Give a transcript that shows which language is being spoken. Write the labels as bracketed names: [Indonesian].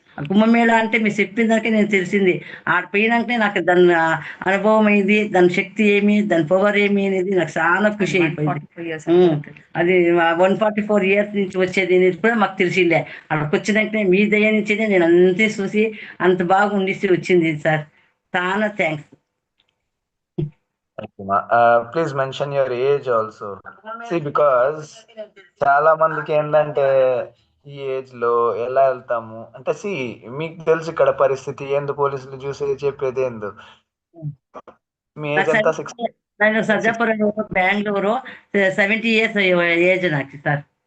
[Telugu] కుంభమేళ అంటే మీరు చెప్పిన దానికే నేను తెలిసింది. ఆడ పోయినాకనే నాకు దాని అనుభవం అయింది. దాని శక్తి ఏమి, దాని పవర్ ఏమి అనేది నాకు చాలా ఖుషి అయిపోయింది. [English] 144 years [Telugu] అది 144 ఇయర్స్ నుంచి వచ్చేది అనేది కూడా మాకు తెలిసిందే. అక్కడికి వచ్చినాకనే మీ దయ నుంచినే నేను అంతే చూసి అంత బాగా ఉండిసి వచ్చింది సార్. చాలా thanks. [English] Thank you, ma. Please mention your age also. See, because [Telugu] చాలా మందికి ఏంటంటే ఈ ఏజ్ లో ఎలా వెళ్తాము అంటే, మీకు తెలుసు ఇక్కడ పరిస్థితి ఏంది, పోలీసులు చూసేది చెప్పేది ఏందో. మీ ఏజ్ ఎంత? 60. నేను సజ్జాపురం బెంగళూరు 70 ఇయర్స్ ఏజ్ నాకు సార్.